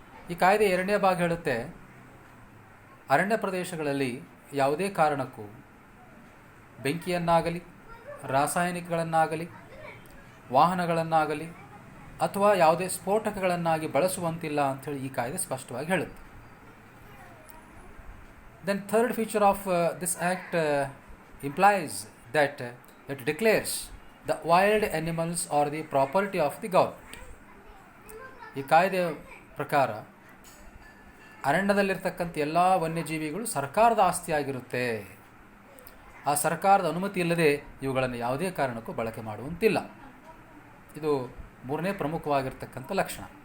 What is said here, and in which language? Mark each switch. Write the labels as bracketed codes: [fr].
[kn] ಈ ಕಾಯ್ದೆ ಎರಡನೇ ಭಾಗ ಹೇಳುತ್ತೆ, ಅರಣ್ಯ ಪ್ರದೇಶಗಳಲ್ಲಿ ಯಾವುದೇ ಕಾರಣಕ್ಕೂ ಬೆಂಕಿಯನ್ನಾಗಲಿ, ರಾಸಾಯನಿಕಗಳನ್ನಾಗಲಿ, ವಾಹನಗಳನ್ನಾಗಲಿ ಅಥವಾ ಯಾವುದೇ ಸ್ಫೋಟಕಗಳನ್ನಾಗಿ ಬಳಸುವಂತಿಲ್ಲ ಅಂಥೇಳಿ ಈ ಕಾಯ್ದೆ ಸ್ಪಷ್ಟವಾಗಿ ಹೇಳುತ್ತೆ. [en] Then third feature of this act implies that it declares the wild animals are the property of the government. [kn] ಈ ಕಾಯ್ದೆಯ ಪ್ರಕಾರ ಅರಣ್ಯದಲ್ಲಿರ್ತಕ್ಕಂಥ ಎಲ್ಲ ವನ್ಯಜೀವಿಗಳು ಸರ್ಕಾರದ ಆಸ್ತಿಯಾಗಿರುತ್ತೆ. ಆ ಸರ್ಕಾರದ ಅನುಮತಿ ಇಲ್ಲದೆ ಇವುಗಳನ್ನು ಯಾವುದೇ ಕಾರಣಕ್ಕೂ ಬಳಕೆ ಮಾಡುವಂತಿಲ್ಲ. ಇದು ಮೂರನೇ ಪ್ರಮುಖವಾಗಿರ್ತಕ್ಕಂಥ ಲಕ್ಷಣ.